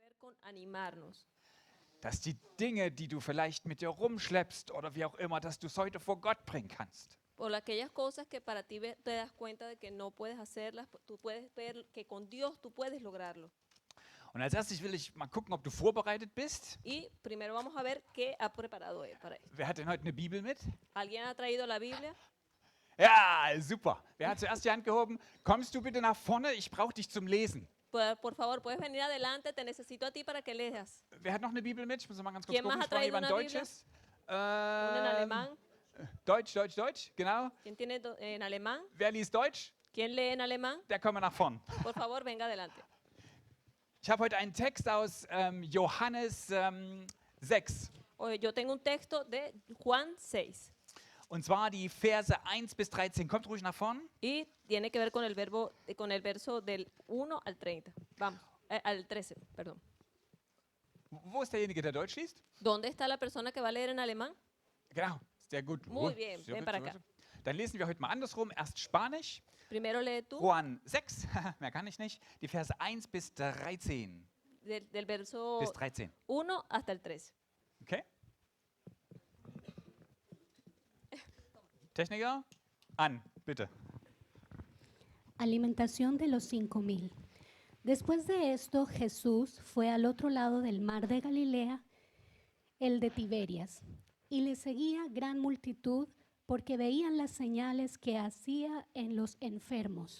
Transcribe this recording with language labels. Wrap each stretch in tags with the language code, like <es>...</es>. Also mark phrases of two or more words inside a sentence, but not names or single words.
<es>con animarnos.</es> <de>Dass die Dinge, die du vielleicht mit dir rumschleppst oder wie auch immer, dass du es heute vor Gott bringen kannst.</de> <es>Por aquellas cosas que para ti te das cuenta de que no puedes hacerlas, tú puedes ver que con Dios tú puedes lograrlo.</es> <de>Und als erstes will ich mal gucken, ob du vorbereitet bist.</de> <es>Y primero vamos a ver qué ha preparado él para esto.</es> <de>Wer hat denn heute eine Bibel mit?</de> <es>¿Alguien ha traído la Biblia?</es> <de>Ja, super. Wer hat zuerst die Hand gehoben? Kommst du bitte nach vorne? Ich brauche dich zum Lesen.</de> <es>Por favor, puedes venir adelante, te necesito a ti para que leas.</es> <de>Wer hat noch eine Bibel mit? Ich muss mal ganz kurz</de> <es>¿Quién</es> <de>gucken.</de> <es>más ha</es> <de>Ich brauche</de> <es>traído</es> <de>jemand</de> <es>una Biblia?</es> <de>Deutsches.</de> <es>Uno en alemán.</es> <de>Deutsch, genau.</de> <es>¿Quién tiene en alemán?</es> <de>Wer liest Deutsch?</de> <es>¿Quién lee en alemán?</es> <de>Der komme nach vorn.</de> <es>Por favor, venga adelante.</es> <de>Ich habe heute einen Text aus Johannes 6.</de> <es>Oye, yo tengo un texto de Juan 6</es> <de>Und zwar die Verse 1 bis 13. Kommt ruhig nach vorn.</de> <es>y tiene que ver con el verso del 1 al 30. Vamos, al 13, perdón.</es> <de>Wo ist derjenige, der Deutsch liest?</de> <es>¿Dónde está la persona que va a leer en alemán?</es> <de>Genau, sehr gut.</de> <es>Muy bien,</es> <de>Sehr</de> <es>ven</es> <de>gut,</de> <es>para</es> <de>sehr</de> <es>acá.</es> <de>gut. Dann lesen wir heute mal andersrum. Erst Spanisch.</de> <es>Primero lee tú Juan 6,</es> <de>mehr kann ich nicht. Die Verse 1 bis 13.</de> <es>del verso</es> <de>Bis 13.</de> <es>1 hasta el 13.</es> <de>Okay? Techniker, an, bitte.</de> <es>Alimentación de los 5,000. Después de esto, Jesús fue al otro lado del mar de Galilea, el de Tiberias, y le seguía gran multitud porque veían las señales que hacía en los enfermos.</es>